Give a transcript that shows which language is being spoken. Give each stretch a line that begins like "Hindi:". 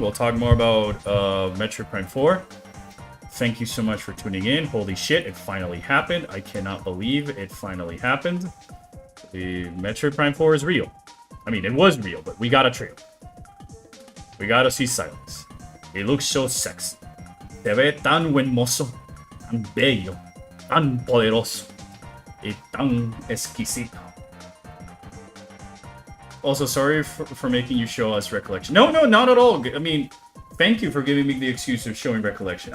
English: We'll talk more about Metroid Prime 4. Thank you so much for tuning in. Holy shit, it finally happened. I cannot believe it finally happened. The Metroid Prime 4 is real. I mean, it was real, but we got a trailer. We gotta see Silence. He looks so sexy.
Spanish: Se ve tan buen mozo, tan bello, tan poderoso, y tan exquisito.
English: Also, sorry for making you show us Recollection. No, not at all. I mean, thank you for giving me the excuse of showing Recollection.